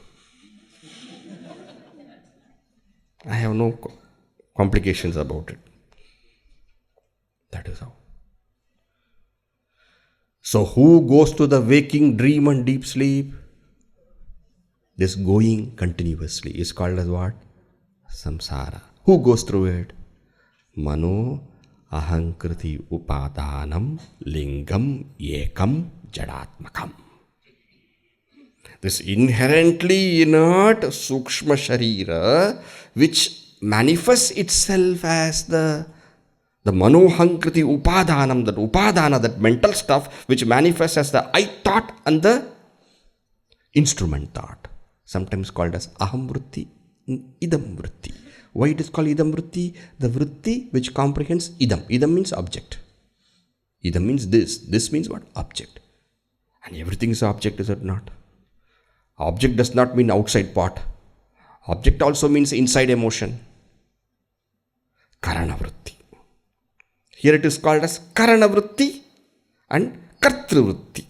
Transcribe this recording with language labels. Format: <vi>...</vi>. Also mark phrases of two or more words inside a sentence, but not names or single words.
<en>I have no complications about it. That is how. So who goes to the waking dream and deep sleep? This going continuously is called as what? Samsara. Who goes through it?</en> <sa>Mano, hankrity, upādānam, lingam, ekam, jadātmakam.</sa> <en>This inherently inert</en> <sa>sukshma sharira,</sa> <en>which manifests itself as the</en> <sa>mano hankrity upādānam,</sa> <en>that upādāna, that mental stuff, which manifests as the I thought and the instrument thought, sometimes called as</en> <sa>aham vritti, idam vritti.</sa> <en>Why it is called</en> <sa>idam vritti?</sa> <en>The vritti which comprehends idam. Idam means object. Idam means this. This means what? Object. And everything is object, is it not? Object does not mean outside part. Object also means inside emotion.</en> <sa>Karana vritti.</sa> <en>Here it is called as</en> <sa>karana vritti and kartru vritti.</sa>